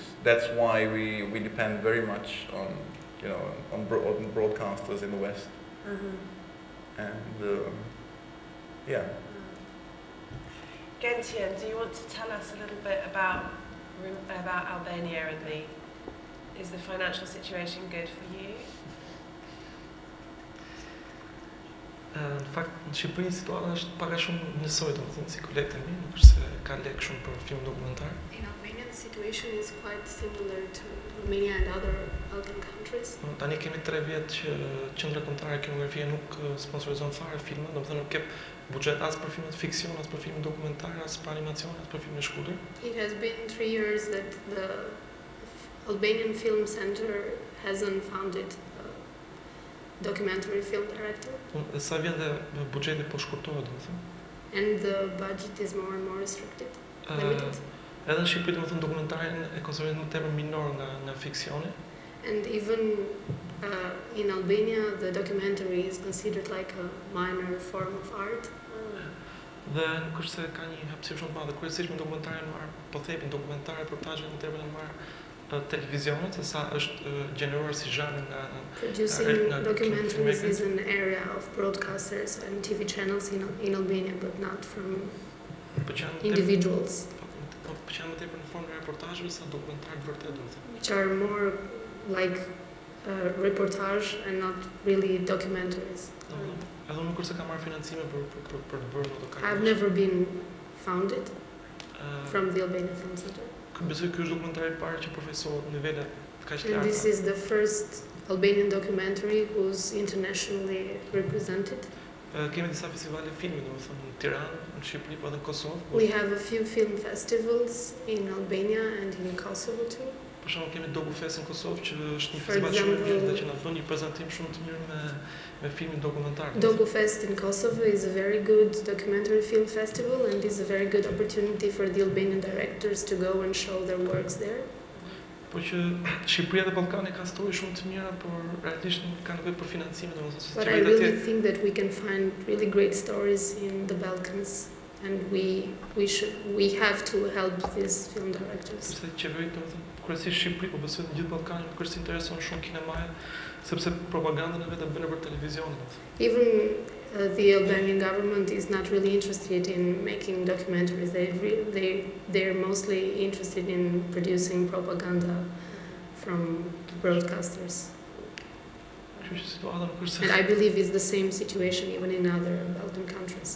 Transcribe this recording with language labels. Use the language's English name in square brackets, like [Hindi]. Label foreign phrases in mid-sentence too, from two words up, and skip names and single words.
[English] That's why we depend very much on, you know, on broadcasters in the West. And yeah. Gentian, do you want to tell us a little bit about Albania and is the financial situation good for you? [Albanian] Në fakt, në Shqipëri situata është pak a shumë njësoj, domethënë si kolegët e mi, nuk është se ka lek shumë për film dokumentar. [English] In Albania the situation is quite similar to Romania and other Balkan countries. [Albanian] Tani kemi 3 vjet që Qendra Kombëtare e Kinematografisë nuk sponsorizon fare filma, domethënë nuk kep buxhet as për filmat fiksion, as për filma dokumentar, as për animacion, as për filma shkurtër. [English] It has been 3 years that the Albanian Film Center hasn't funded documentary film director. [Albanian] Sa vjen dhe buxheti po shkurtohet, domethënë. [English] And the budget is more and more restricted, limited. [Albanian] Edhe në Shqipëri, domethënë, dokumentarin e konsiderohet më tepër minor nga fiksioni. [English] And even in Albania, the documentary is considered like a minor form of art. [Albanian] Dhe nuk është se ka një hapësirë shumë të madhe. Kryesisht me dokumentarin marr, po thepin dokumentar, reportazhe më tepër marr televizionet, se sa është gjeneruar si zhanër nga [English] producing documentaries is an area of broadcasters and TV channels in Albania, but not from individuals. [Albanian] Po që janë më tepër në formë reportazhe sa dokumentar vërtet, domethënë. [English] Which are more like reportage and not really documentaries. [Albanian] Edhe unë kurse kam marrë financime për të bërë autokarriere. [English] I've never been founded from the Albanian Film Center. [Albanian] Besoj ky është dokumentari I parë që përfaqësohet në nivele kaq të larta. [English] And this is the first Albanian documentary who's internationally represented. [Albanian] Kemi disa festivale filmi, domethënë në Tiranë, në Shqipëri, po edhe në Kosovë. [English] We have a few film festivals in Albania and in Kosovo too. [Albanian] Për shembull kemi DocFest në Kosovë që është një festival shumë I mirë dhe që na bën një prezantim shumë të mirë me filmin dokumentar. [English] DocFest in Kosovo is a very good documentary film festival and is a very good opportunity for the Albanian directors to go and show their works there. [Albanian] Po që Shqipëria dhe Ballkani ka story shumë të mira, por realisht nuk kanë nevojë për financime, domethënë. [English] But I really think that we can find really great stories in the Balkans. And we have to help these film directors. [Albanian] Sepse qeveritë, domethënë, kryesisht Shqipëri, po besoj në gjithë Ballkanin, kërsi intereson shumë kinemaja, sepse propagandën e vetë bën për televizionin. [English] Even the Albanian government is not really interested in making documentaries. They're mostly interested in producing propaganda from broadcasters. And I believe it's the same situation even in other Balkan countries.